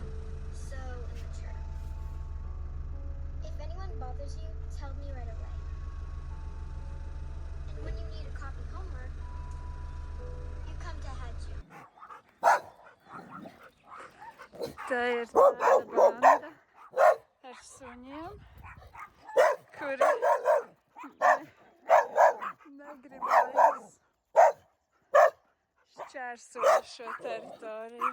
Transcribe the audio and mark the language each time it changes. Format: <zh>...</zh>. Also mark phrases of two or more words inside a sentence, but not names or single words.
<en>So immature. If anyone bothers you, tell me right away. And when you need a copy homework, you come to Haju.</en> <lv>Tā ir tāda banda ar suņiem, kuri negribēs šķērsot šo teritoriju.</lv>